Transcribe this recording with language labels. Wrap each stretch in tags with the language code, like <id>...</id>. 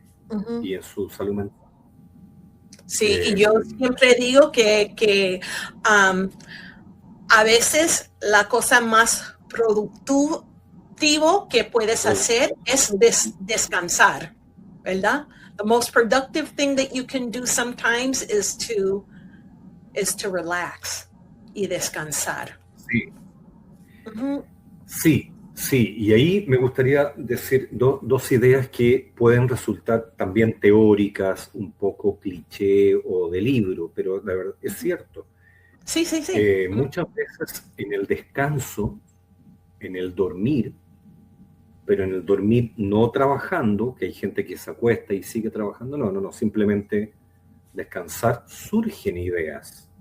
<es>uh-huh. y en su salud mental. Sí, y yo siempre digo que a veces la cosa más productivo que puedes hacer es descansar, ¿verdad?</es> <en>The most productive thing that you can do sometimes is to relax</en> <es>y descansar. Sí, Uh-huh. sí, sí, y ahí me gustaría decir dos ideas que pueden resultar también teóricas, un poco cliché o de libro, pero la verdad es cierto. Sí, sí, sí. Muchas veces en el descanso, en el dormir, pero en el dormir no trabajando, que hay gente que se acuesta y sigue trabajando, no, simplemente descansar, surgen ideas.</es>